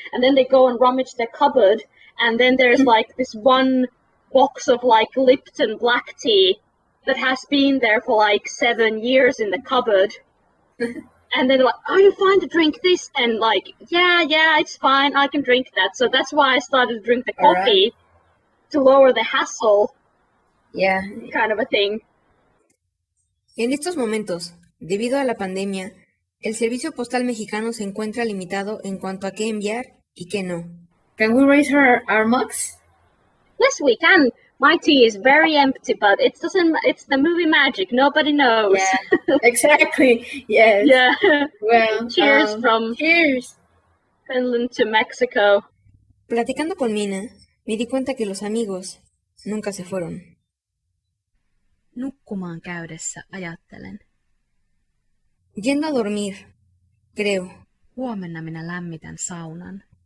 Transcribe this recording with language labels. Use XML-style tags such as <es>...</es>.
<en>And then they go and rummage their cupboard. And then there's like this one box of like Lipton black tea that has been there for like 7 years in the cupboard. And then like, are you fine to drink this? And like, yeah, it's fine. I can drink that. So that's why I started to drink the coffee to lower the hassle. Yeah. Kind of a thing.</en> <es>En estos momentos, debido a la pandemia, el servicio postal mexicano se encuentra limitado en cuanto a qué enviar y qué no.</es> <en>Can we raise our mugs? Yes, we can. My tea is very empty, but it's the movie magic. Nobody knows. Yeah, exactly. Yes. Yeah. Well, cheers from Finland to Mexico.</en> <es>Platicando con Mina, me di cuenta que los amigos nunca se fueron.</es> <fi>Nukkumaan käydessä ajattelen.</fi> <es>Yendo a dormir, creo.</es> <fi>Huomenna minä lämmitän saunan.</fi>